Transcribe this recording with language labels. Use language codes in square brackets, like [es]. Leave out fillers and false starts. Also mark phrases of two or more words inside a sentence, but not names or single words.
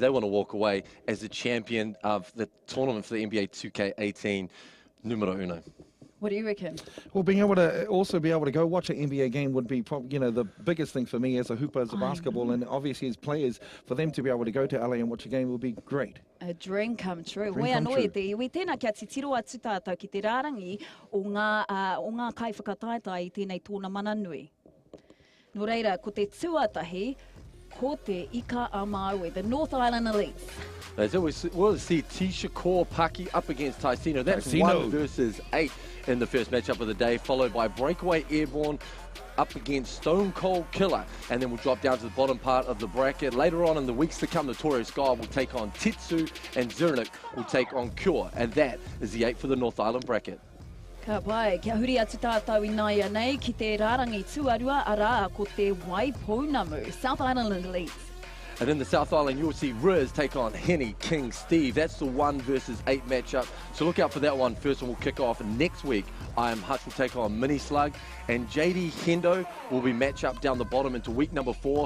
[en] They want to walk away as the champion of the tournament for the NBA 2K18 [es] numero uno. [en] What do you reckon? Well, being able to also be able to go watch an NBA game would be probably, you know, the biggest thing for me as a hooper, as a basketball, and obviously as players, for them to be able to go to LA and watch a game would be great. A dream come true. Dream come true. [mi] Te iwi, tēnā kia titiro atu tātou ki te rārangi o ngā kai whakataetai I tēnei tōna mana nui. Nō reira, ko te tuatahi, ko te ika a Maui, [en] the North Island Elites. As always, we'll see Shakor, Paki up against Tyceno. That's 1 versus 8 in the first matchup of the day, followed by Breakaway, Airborn up against stonecoldkiller. And then we'll drop down to the bottom part of the bracket. Later on in the weeks to come, Notorious Sky will take on Tetsu, and Zernik will take on Cure. And that is the 8 for the North Island bracket. [mi] Ka pai, kia huri atu tātou I naia nei ki te rārangi tuarua a rā ko te Waipounamu, [en] South Island Elites. And in the South Island, you'll see Riz take on Henny King Steve. That's the 1 versus 8 matchup. So look out for that one. First one will kick off next week. I Am Hutch will take on Mini Slug. And JD Hendo will be matched up down the bottom into week number 4.